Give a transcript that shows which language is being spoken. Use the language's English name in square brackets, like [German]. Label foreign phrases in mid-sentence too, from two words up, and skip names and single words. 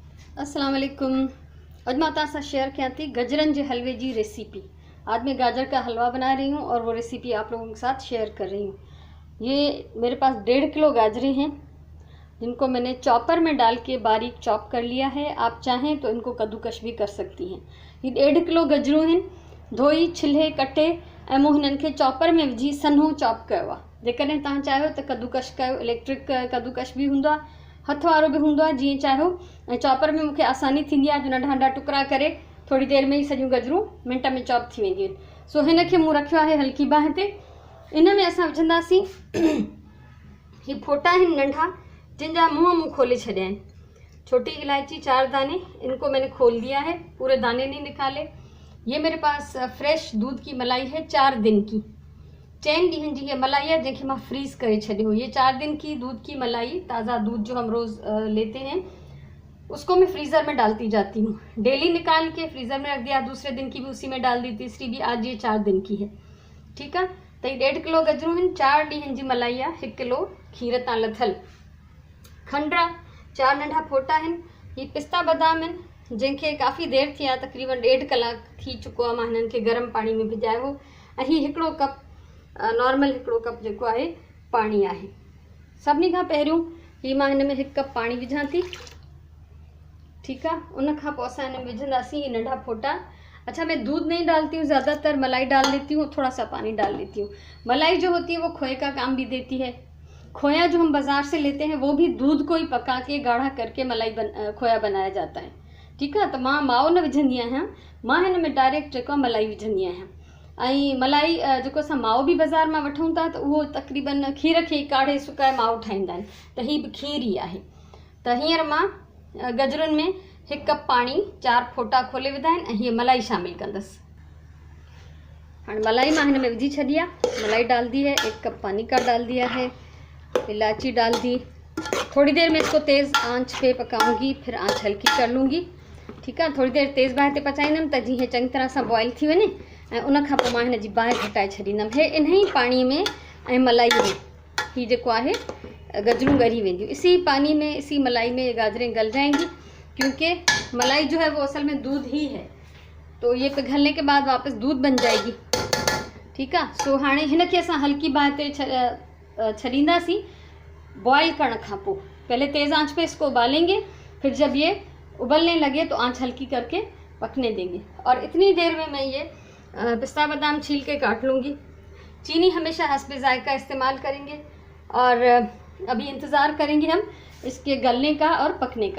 [Sindhi] अस्सलाम वालेकुम। अज मां तव्हां सां शेयर कयां थी [Hindi] गजरन के हलवे की रेसिपी। आज मैं गाजर का हलवा बना रही हूँ और वो रेसिपी आप लोगों के साथ शेयर कर रही हूँ। ये मेरे पास 1.5 किलो गाजरें हैं जिनको मैंने चॉपर में डाल के बारीक चॉप कर लिया है। आप चाहें तो इनको कद्दूकश भी कर सकती हैं। ये 1.5 किलो गजरूं हैं, [Sindhi] धोई छिले कटे ऐं मूं हिननि खे चॉपर में विझी सन्हो चॉप कयो आहे। जेकॾहिं तव्हां चाहियो त कद्दूकश कयो, इलेक्ट्रिक कद्दूकश भी हूंदो आहे, हथ वारो भी हूंदो आहे, जीअं चाहियो। ऐं चॉपर में मूंखे आसानी थींदी आहे जो नंढा नंढा टुकड़ा करे थोड़ी देर में ही सॼियूं गजरूं मिंट में चॉप थी वेंदियूं आहिनि। सो हिन खे मूं रखियो आहे हल्की बाहि ते। इन में असां विझंदासीं ही फोटा आहिनि नंढा जिनका मुंह मुँह खोले छॾिया आहिनि। [Hindi] छोटी इलायची 4 दाने, इनको मैंने खोल दिया है, पूरे दाने नहीं निकाले। ये मेरे पास फ्रेश दूध की मलाई है 4 दिन की। [Sindhi] 4 ॾींहंनि जी ये मलाई है जैसे मैं फ्रीज करे छॾियो। [Hindi] ये 4 दिन की दूध की मलाई, ताज़ा दूध जो हम रोज़ लेते हैं उसको मैं फ्रीज़र में डालती जाती हूँ। डेली निकाल के फ्रीज़र में रख दिया, दूसरे दिन की भी उसी में डाल दी, तीसरी भी। आज ये 4 दिन की है, ठीक है। [Sindhi] तो ये 1.5 किलो गजरूं आहिनि, 4 ॾींहंनि जी मलाई आहे, 1 किलो खीर तां लथल, खंडा 4 नंढा फोटा आहिनि। ये पिस्ता बादाम आहिनि जंहिंखे काफ़ी देर थी आहे, तक़रीबन 1.5 कलाक थी चुको आहे। मां हिननि खे गरम पाणी में भिजायो हो। ऐं ही 1 कप नॉर्मल 1 कप जेको आहे पाणी आहे। सभिनी खां पहिरियों ही मां हिन में 1 कप पाणी विझां थी, [Hindi] ठीक है। [Sindhi] उन खां पोइ असां हिन में विझंदासीं ये नंढा फोटा। [Hindi] अच्छा, मैं दूध नहीं डालती हूँ, ज़्यादातर मलाई डाल देती हूँ, थोड़ा सा पानी डाल देती हूँ। मलाई जो होती है वो खोए का काम भी देती है। खोया जो हम बाज़ार से लेते हैं वो भी दूध को ही पका के गाढ़ा करके खोया बनाया जाता है, ठीक है। [Sindhi] तो मां माओ न विझंदी आहियां, मां हिन में डायरेक्ट जेको मलाई विझंदी आहियां। ऐं मलाई जेको असां माओ भी बाज़ार में वठूं था तो वो तक़रीबन खीर खे काढ़े सुकाए माओ ठाहींदा आहिनि, त ही भी खीर ही आहे। त हींअर मां गजरुनि में 1 कप पानी 4 फोटा खोले विधा आहिनि ऐं हीअ मलाई शामिल कंदसि। हाणे मलाई मां हिन में विझी छॾी आहे, [Hindi] मलाई डाल दी है, 1 कप पानी का डाल दिया है, इलायची डाल दी। थोड़ी देर में इसको तेज़ आंच पे पकाऊंगी, फिर आंच हल्की कर लूँगी, ठीक है। [Sindhi] थोड़ी देर तेज़ बाहि ते पचाईंदमि त जीअं चङी तरह सां बॉयल थी वञे ऐं उन खां पोइ मां हिन जी बाहि घटाए छॾींदमि। हे इन ही पानी में ऐं मलाई में ही जेको आहे गजरूं ॻरी वेंदियूं। [Hindi] इसी पानी में, इसी मलाई में ये गाजरें गल जाएंगी, क्योंकि मलाई जो है वो असल में दूध ही है, तो ये पिघलने के बाद वापस दूध बन जाएगी, ठीक है। [Sindhi] सो हाणे हिन खे असां हल्की बाहि ते छॾींदासीं बॉयल करण खां पोइ। [Hindi] पहले तेज़ आंच पे इसको उबालेंगे, फिर जब ये उबलने लगे तो आंच हल्की करके पकने देंगे। और इतनी देर में मैं ये पिस्ता बादाम छील के काट लूँगी। चीनी हमेशा हस्बे जायका इस्तेमाल करेंगे और अभी इंतज़ार करेंगे हम इसके गलने का और पकने का।